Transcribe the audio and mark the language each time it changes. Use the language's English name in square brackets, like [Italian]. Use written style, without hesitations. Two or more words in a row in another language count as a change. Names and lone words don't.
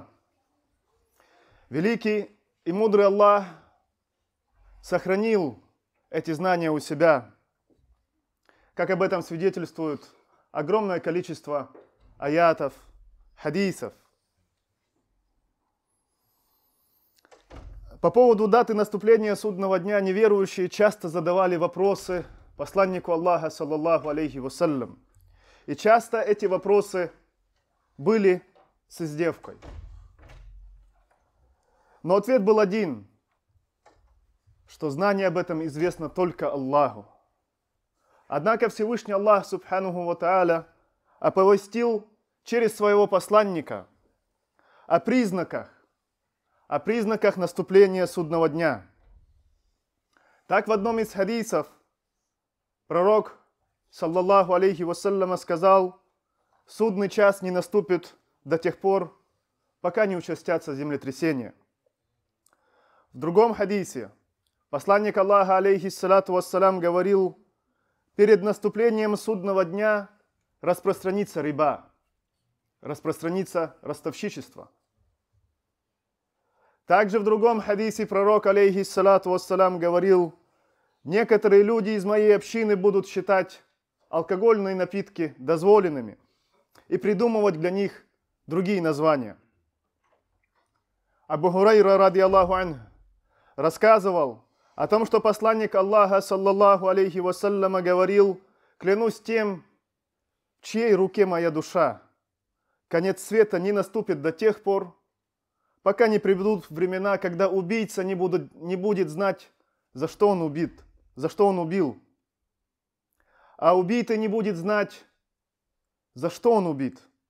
[Russian] Великий и мудрый Аллах сохранил эти знания у себя, как об этом свидетельствует огромное количество аятов, хадисов. По поводу даты наступления судного дня неверующие часто задавали вопросы посланнику Аллаха, [Arabic] صلى الله عليه وسلم. [Russian] И часто эти вопросы были с издевкой. Но ответ был один, что знание об этом известно только Аллаху. Однако Всевышний Аллах, [Arabic] سبحانه وتعالى, [Russian] оповестил через своего посланника о признаках наступления судного дня. Так в одном из хадисов пророк, [Arabic] صلى الله عليه وسلم, [Russian] сказал: судный час не наступит до тех пор, пока не участятся землетрясения. В другом хадисе посланник Аллаха, [Arabic] عليه الصلاة والسلام, [Russian] говорил: перед наступлением судного дня распространится риба, распространится ростовщичество. Также в другом хадисе пророк, [Arabic] عليه الصلاة والسلام, [Russian] говорил: некоторые люди из моей общины будут считать алкогольные напитки дозволенными и придумывать для них другие названия. Абу Хурайра, [Arabic] رضي الله عنه, [Russian] рассказывал о том, что посланник Аллаха, [Arabic] صلى الله عليه وسلم, [Russian] говорил: клянусь тем, в чьей руке моя душа, конец света не наступит до тех пор, пока не придут времена, когда убийца не будет знать, за что он убил, а убитый не будет знать, за что он убит.